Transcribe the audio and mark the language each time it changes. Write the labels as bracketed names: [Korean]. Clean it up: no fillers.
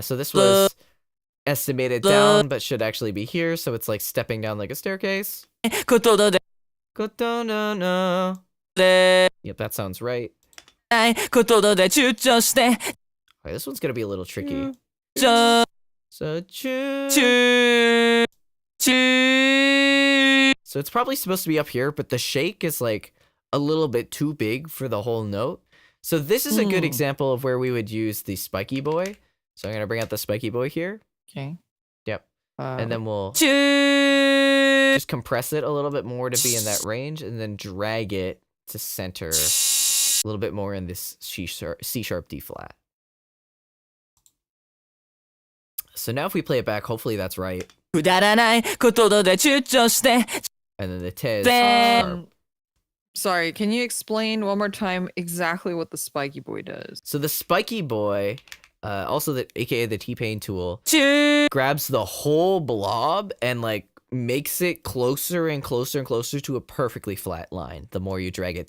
[English] So this was estimated down, but should actually be here. So it's like stepping down like a staircase. [Japanese] ことだで Koto no no. で [English] Yep, that sounds right. [Japanese] ないことだで躊躇して [English] Okay, this one's gonna be a little tricky. [Japanese] ちょ [English] So choo. [Japanese] ちゅちゅ [English] So it's probably supposed to be up here, but the shake is like a little bit too big for the whole note. So this is a good example of where we would use the spiky boy. So I'm gonna bring out the spiky boy here. Okay. Yep. And then we'll [Japanese] ちゅ [English] just compress it a little bit more to be in that range, and then drag it to center a little bit more in this C sharp D flat. So now if we play it back, hopefully that's right. [Japanese] くだらないことだで躊躇して [English] And then the te is Then- sharp. Sorry, can you explain one more time exactly what the spiky boy does? So the spiky boy, also the aka the T-Pain tool, [Japanese] ちゅ [English] grabs the whole blob and like makes it closer and closer and closer to a perfectly flat line the more you drag it